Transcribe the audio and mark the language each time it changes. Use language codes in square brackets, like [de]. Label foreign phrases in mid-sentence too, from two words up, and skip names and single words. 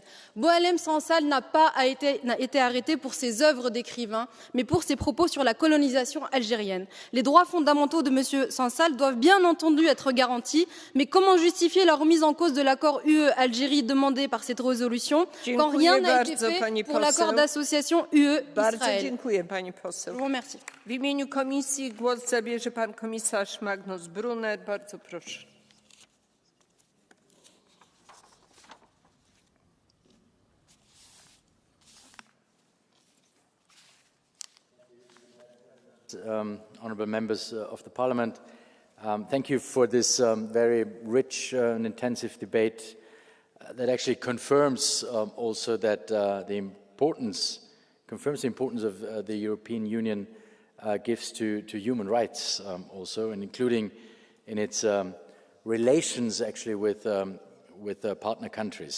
[fr] Boualem Sansal n'a pas été arrêté pour ses œuvres d'écrivain, mais pour ses propos sur la colonisation algérienne. Les droits fondamentaux de M. Sansal doivent bien entendu être garantis, mais comment justifier la remise en cause de l'accord UE-Algérie demandé par cette résolution quand rien n'a été fait pour l'accord d'association UE-Israël? Je vous remercie. [pl] W imieniu Komisji głos zabierze pan komisarz Magnus Brunner. Bardzo proszę. [en] Honourable members of the Parliament, thank you for this very rich and intensive debate that actually confirms also that the importance of the European Union gives to human rights also, and including in its relations actually with partner countries.